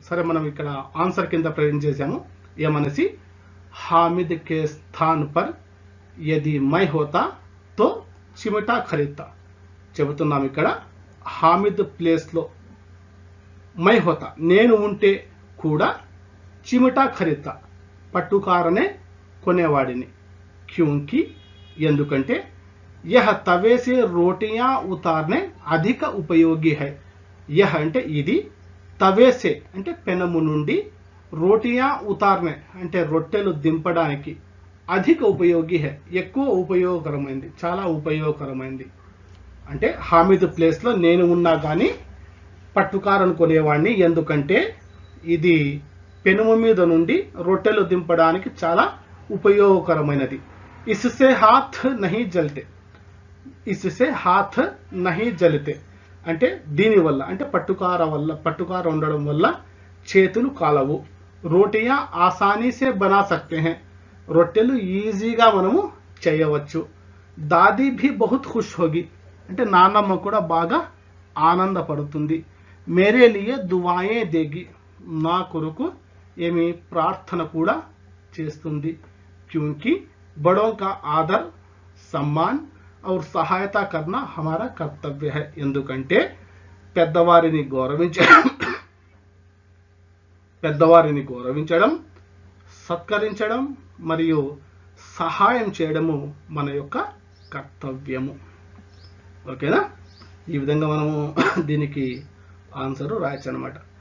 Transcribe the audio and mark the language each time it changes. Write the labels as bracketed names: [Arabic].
[Telugu] సరే, మనం ఇక్కడ ఆన్సర్ కింద ప్రజెంట్ చేసాము ఏమనేసి, [Hindi] హామిద్ కే స్థాన్ పర్ యది మై హోతా తో చిమటా ఖరీద్తా. [Telugu] చెబుతున్నాం ఇక్కడ హామిద్ ప్లేస్లో [Hindi] మై హోతా [Telugu] నేను ఉంటే కూడా [Hindi] చిమటా ఖరీద్తా [Telugu] పట్టుకారనే కొనేవాడిని. క్యూంకి ఎందుకంటే [Hindi] यह तवे से रोटियां उतारने अधिक उपयोगी है. [Telugu] यह అంటే ఇది, [Hindi] తవే సే [Telugu] అంటే పెనము నుండి, [Hindi] రోటియా ఉతార్నే [Telugu] అంటే రొట్టెలు దింపడానికి, [Hindi] అధిక ఉపయోగి హై [Telugu] ఎక్కువ ఉపయోగకరమైంది, చాలా ఉపయోగకరమైంది. అంటే హామిద్ ప్లేస్ లో నేను ఉన్నా కానీ పట్టుకారను కొనేవాడిని, ఎందుకంటే ఇది పెనుము మీద నుండి రొట్టెలు దింపడానికి చాలా ఉపయోగకరమైనది. [Hindi] ఇస్సే హాత్ నహీ జల్తే, ఇస్సే హాత్ నహీ జల్తే [Telugu] అంటే దీనివల్ల, అంటే పట్టుకార ఉండడం వల్ల చేతులు కాలవు. [Hindi] రోటియా ఆసానీ సే బనా సక్తే హై, [Telugu] రొట్టెలు ఈజీగా మనము చేయవచ్చు. [Hindi] దాదీ భీ బహుత్ ఖుష్ హోగి [Telugu] అంటే నాన్నమ్మ కూడా బాగా ఆనందపడుతుంది. [Hindi] మేరే లియే దువాయే దేగి, [Telugu] నా కొరకు ఏమి ప్రార్థన కూడా చేస్తుంది. [Hindi] క్యూంకి బడోं का आदर, सम्मान और सहायता करना हमारा कर्तव्य है. [Telugu] ఎందుకంటే పెద్దవారిని గౌరవించడం, సత్కరించడం మరియు సహాయం చేయడము మన యొక్క కర్తవ్యము. ఓకేనా? ఈ విధంగా మనము దీనికి ఆన్సర్ రాయొచ్చు అనమాట.